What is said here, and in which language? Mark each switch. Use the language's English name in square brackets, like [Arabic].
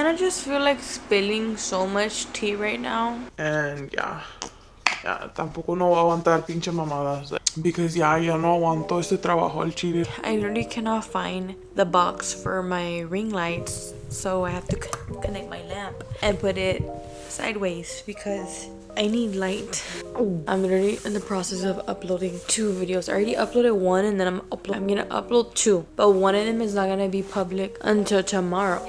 [English] just feel like spilling so much tea right now. And yeah, [Spanish] tampoco no voy a aguantar pinche mamadas. [English] Because [Spanish] ya no aguanto este trabajo al chile. [English] I literally cannot find the box for my ring lights, so I have to connect my lamp and put it sideways because I need light. I'm literally in the process of uploading 2 videos. I already uploaded 1 and then I'm gonna upload 2, but one of them is not gonna be public until tomorrow.